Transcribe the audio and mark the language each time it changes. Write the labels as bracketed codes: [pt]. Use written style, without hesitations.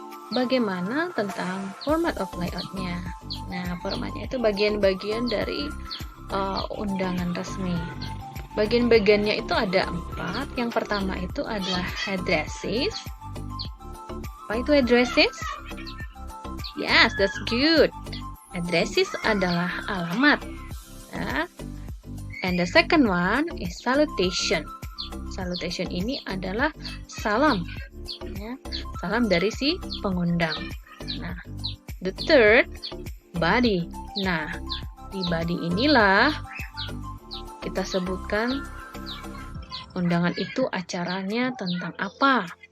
[id] Bagaimana tentang format of layout-nya? Nah, formatnya itu bagian-bagian dari undangan resmi. Bagian-bagiannya itu ada 4. Yang pertama itu adalah addresses. Apa itu addresses? [en] Yes, that's good. Addresses [id] adalah alamat. Ya. [en] And the second one is salutation. [id] Salutation ini adalah salam. Ya, salam dari si pengundang. Nah, [en] the third, [id] body. Nah, di body inilah kita sebutkan undangan itu acaranya tentang apa.